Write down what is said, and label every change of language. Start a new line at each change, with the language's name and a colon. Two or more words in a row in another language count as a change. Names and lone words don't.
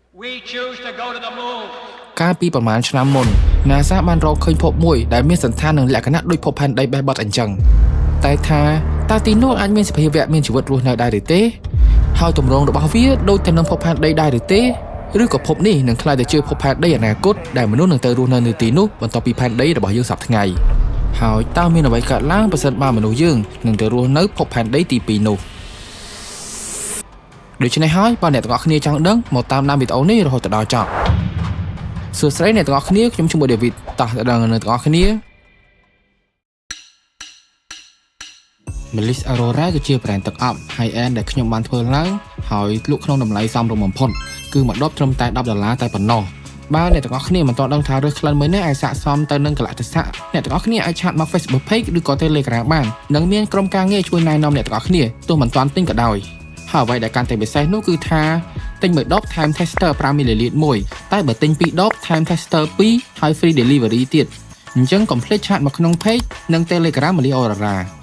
English: We choose to go to the moon.
Khmer: កាលពីប្រមាណឆ្នាំមុន NASA បានរកឃើញភពមួយដែលមានសន្តាននឹងលក្ខណៈដូចភពផែនដីបេះបត់អញ្ចឹងតែថាតើទីនោះអាចមានសភាវៈមានជីវិតរស់នៅដែរឬទេហើយទម្រង់របស់វាដូចទៅនឹងភពផែនដីដែរឬទេឬក៏ភពនេះនឹងក្លាយទៅជាភពផែនដីអនាគតដែលមនុស្សនឹងទៅរស់នៅទីនោះបន្ទាប់ពីផែនដីរបស់យើងសប្តាហ៍ថ្ងៃហើយតើមានអ្វីកើតឡើងប្រសិនបើមនុស្សយើងនឹងទៅរស់នៅភពផែនដីទី2នោះ ដូច្នេះហើយបើអ្នកទាំងអស់គ្នាចង់ដឹងមកតាមដានវីដេអូនេះរហូតដល់ចប់សួស្តីអ្នកទាំងអស់គ្នាខ្ញុំឈ្មោះ David តោះទៅដល់អ្នកទាំងអស់គ្នា Melis Aurora គឺជាប្រេន ទឹកអប់
English: high end
Khmer: ដែលខ្ញុំបានធ្វើឡើងហើយលក់ក្នុងតម្លៃសមរម្យបំផុតគឺមួយដបត្រឹមតែ$10តែប៉ុណ្ណោះបើអ្នកទាំងអស់គ្នាមិនទាន់ដឹងថារើសក្លិនមួយនេះអាចស័ក្តិសមទៅនឹងកលៈទេសៈអ្នកទាំងអស់គ្នាអាចឆាតមក Facebook page ឬក៏ Telegram បាននិងមានក្រុមការងារជួយណែនាំអ្នកទាំងអស់គ្នាទោះមិនទាន់ទិញក៏ដោយហើយអ្វីដែលកាន់តែពិសេសនោះគឺថាទិញមួយដបថែម tester 5 ml មួយតែបើទិញ2ដបថែម tester 2ហើយ
English: free delivery
Khmer: ទៀតអញ្ចឹងកុំភ្លេចឆាតមកក្នុង page និង Telegram Melis Aurora